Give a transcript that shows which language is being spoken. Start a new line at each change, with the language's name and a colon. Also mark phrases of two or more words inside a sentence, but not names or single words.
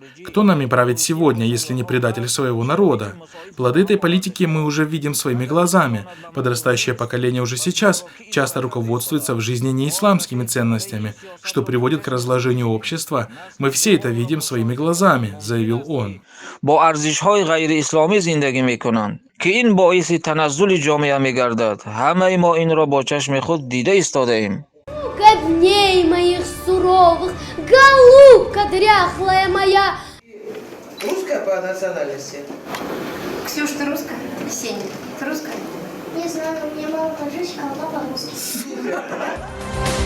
Russian: Кто нами правит сегодня, если не предатель своего народа? Плоды этой политики мы уже видим своими глазами. Подрастающее поколение уже сейчас часто руководствуется в жизни не исламскими ценностями, что приводит к разложению общества. Мы все это видим своими глазами, заявил он.
Tajik: که این باعث تنزل جامعه می‌گردد همه ما این را با چشم خود دیده ایستاده‌ایم.
Russian: Сколько дней моих суровых, голубка дряхлая моя. Русская по национальности? Ксюш, ты русская? Сеня, ты русская? Не знаю, у меня мама таджичка, а папа русский.